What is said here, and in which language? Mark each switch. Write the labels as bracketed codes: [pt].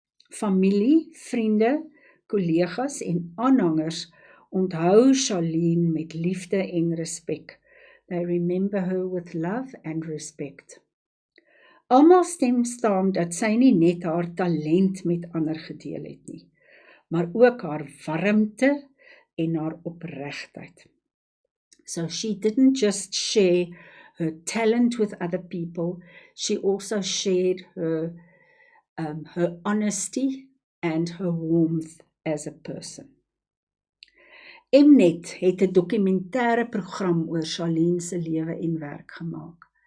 [af] Familie, vriende, kollegas en aanhangers onthou Charlene met liefde en respek. [en] They remember her with love and respect. [af] Almal stem saam dat sy nie net haar talent met ander gedeel het nie, maar ook haar warmte en haar opregtheid. [en] So she didn't just share her talent with other people, she also shared her honesty and her warmth as a person. [af] Mnet het 'n dokumentêre program oor Charlene se lewe en werk gemaak.